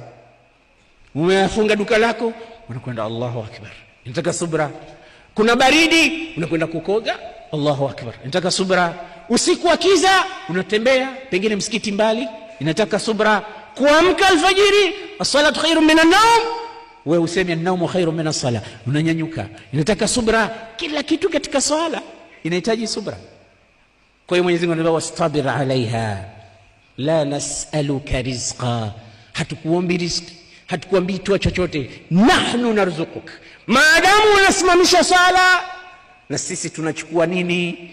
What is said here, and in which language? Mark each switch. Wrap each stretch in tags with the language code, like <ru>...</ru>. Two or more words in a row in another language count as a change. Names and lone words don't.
<sw>Umefunga duka lako unakwenda</sw> <ar>الله أكبر,</ar> <sw>inataka subra. Kuna baridi unakwenda kukoga,</sw> <ar>الله أكبر,</ar> <sw>inataka subra. Usiku wa kiza unatembea pengine msikiti mbali, inataka subra. Kuamka alfajiri,</sw> <ar>الصلاة خير من النوم,</ar> <sw>wewe useme</sw> <ar>النوم خير من الصلاة,</ar> <sw>unanyanyuka, inataka subra. Kila kitu katika swala inahitaji subra. Kwa hiyo Mwenyezi Mungu anasema</sw> <ar>واصطبر عليها لا نسألك رزقا,</ar> <sw>hatukuombi riziki, hatukuambii toa chochote,</sw> <ar>نحن نرزقك.</ar> <sw>Maadamu unasimamisha sala, na sisi tunachukua nini?</sw>